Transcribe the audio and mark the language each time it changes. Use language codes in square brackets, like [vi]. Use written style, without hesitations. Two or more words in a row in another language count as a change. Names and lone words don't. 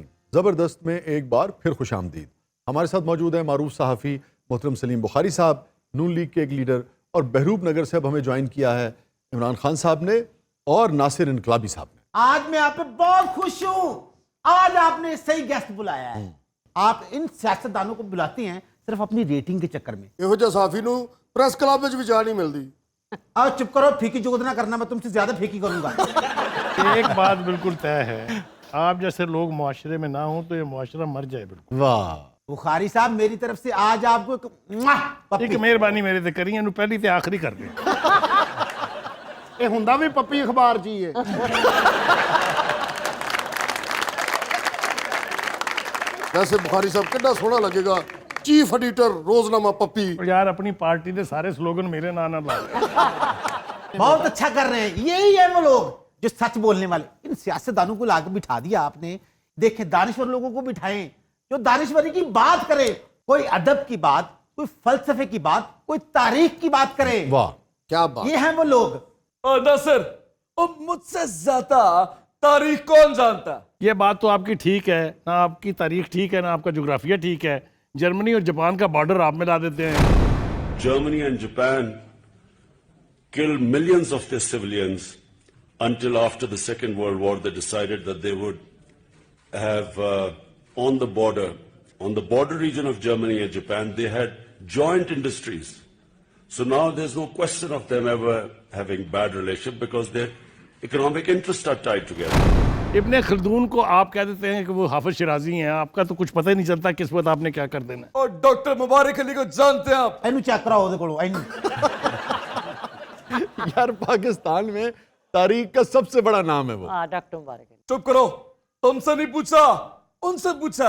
[ur] زبردست میں ایک بار پھر خوش آمدید. ہمارے ساتھ موجود ہیں معروف صحافی محترم سلیم بخاری صاحب, نون لیگ کے ایک لیڈر, اور بہروپ نگر سے اب ہمیں جوائن کیا ہے عمران خان صاحب نے اور ناصر انقلابی صاحب نے. آج میں آپ پہ بہت خوش ہوں. آج آپ نے صحیح گیسٹ بلایا ہے. آپ ان سیاستدانوں کو بلاتے ہیں صرف اپنی ریٹنگ کے چکر میں. [pa] ਇਹੋ ਜਿਹਾ ਸਾਫੀ ਨੂੰ ਪ੍ਰੈਸ ਕਲੱਬ ਵਿੱਚ ਵੀ ਜਾ ਨਹੀਂ ਮਿਲਦੀ. [ur] آج چپ کرو, پھیکی جگت نہ کرنا, میں تم سے زیادہ پھیکی کروں گا. ایک بات بالکل طے ہے, آپ جیسے لوگ معاشرے میں نہ ہوں تو یہ معاشرہ مر جائے بالکل. واہ, بخاری صاحب میری طرف سے آج آپ کو [pa] ایک مہربانی میرے تے کری, اینو پہلی تے آخری کر دیں. ਇਹ ਹੁੰਦਾ ਵੀ ਪੱਪੀ ਅਖਬਾਰ 'ਚ ਹੀ ਹੈ. ਵੈਸੇ ਬੁਖਾਰੀ ਸਾਹਿਬ ਕਿੰਨਾ ਸੋਹਣਾ ਲੱਗੇਗਾ, [en] chief editor [pa] روزنامہ پپی. یار اپنی پارٹی دے سارے سلوگن میرے نام نہ لا. [ur] بہت اچھا کر رہے ہیں. یہی ہے وہ لوگ جو سچ بولنے والے. ان سیاستدانوں کو لا کے بٹھا دیا آپ نے. دیکھیں دانشور لوگوں کو بٹھائیں جو دانشوری کی بات کرے, کوئی ادب کی بات, کوئی فلسفے کی بات, کوئی تاریخ کی بات کرے. واہ, کیا بات. یہ ہیں وہ لوگ. ناصر, مجھ سے زیادہ تاریخ کون جانتا ہے؟ یہ بات تو آپ کی ٹھیک ہے, نہ آپ کی تاریخ ٹھیک ہے, نہ آپ کا جغرافیہ ٹھیک ہے. جرمنی اور جاپان کا بارڈر آپ ملا دیتے ہیں. [en] Germany and Japan killed millions of their civilians until after the Second World War they decided that they would have on the border region of Germany and Japan, they had joint industries. So now there's no question of them ever having bad relationship because their economic interests are tied together. [ur] ابن خلدون کو آپ کہہ دیتے ہیں کہ وہ حافظ شیرازی ہیں, آپ کا تو کچھ پتہ ہی نہیں چلتا کس وقت آپ نے کیا کر دینا. اور ڈاکٹر مبارک علی کو جانتے ہیں آپ؟ [pa] اینو چیک کراؤ دے کولو اینو. [ur] یار پاکستان میں تاریخ کا سب سے بڑا نام ہے وہ. ہاں ڈاکٹر مبارک. چپ کرو, تم سے نہیں پوچھا, ان سے پوچھا.